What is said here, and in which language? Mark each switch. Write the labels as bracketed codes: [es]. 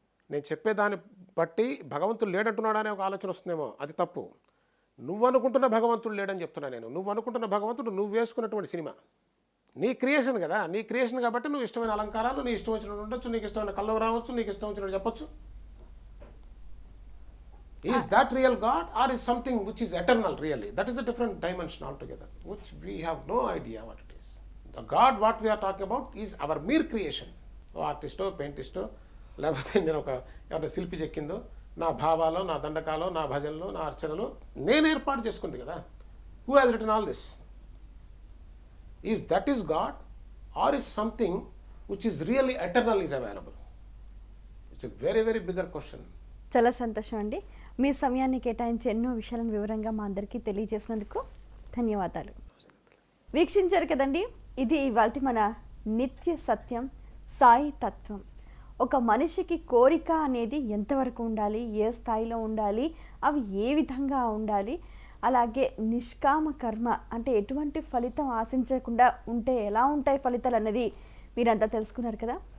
[te] నేను చెప్పేదాన్ని బట్టి భగవంతుడు లేడంటున్నాడా అనే ఒక ఆలోచన వస్తుందేమో, అది తప్పు. నువ్వు అనుకుంటున్న భగవంతుడు లేడని చెప్తున్నా నేను. నువ్వు అనుకుంటున్న భగవంతుడు నువ్వు వేసుకున్నటువంటి సినిమా, నీ క్రియేషన్ కదా, నీ క్రియేషన్ కాబట్టి నువ్వు ఇష్టమైన అలంకారాలు, నీ ఇష్టం వచ్చినట్టు ఉండొచ్చు, నీకు ఇష్టమైన కళ్ళు రావచ్చు, నీకు ఇష్టం వచ్చినట్టు చెప్పొచ్చు. [en] Is that real God or is something which is eternal really? That is a different dimension altogether, which we have no idea what it is. The God what we are talking about is our mere creation. [te] ఆర్టిస్టో, పెయింటిస్టో, లేకపోతే నేను ఎవరైనా శిల్పి చెక్కిందో, నా భావాలో, నా దండకాలో, నా భజనలో, నా అర్చనలో నేను ఏర్పాటు చేసుకుంది కదా. [en] Who has written all this? Is that is God or is something which is really eternal is available? It's a very, very bigger question. [te] చాలా సంతోషం అండి. మీ సమయాన్ని కేటాయించి ఎన్నో విషయాలను వివరంగా మా అందరికీ తెలియజేసినందుకు ధన్యవాదాలు. వీక్షించారు కదండి, ఇది ఇవాల్టి మన నిత్య సత్యం సాయి తత్వం. ఒక మనిషికి కోరిక అనేది ఎంతవరకు ఉండాలి, ఏ స్థాయిలో ఉండాలి, అవి ఏ విధంగా ఉండాలి, అలాగే నిష్కామ కర్మ అంటే ఎటువంటి ఫలితం ఆశించకుండా ఉంటే ఎలా ఉంటాయి ఫలితాలు అన్నది మీరంతా తెలుసుకున్నారు కదా.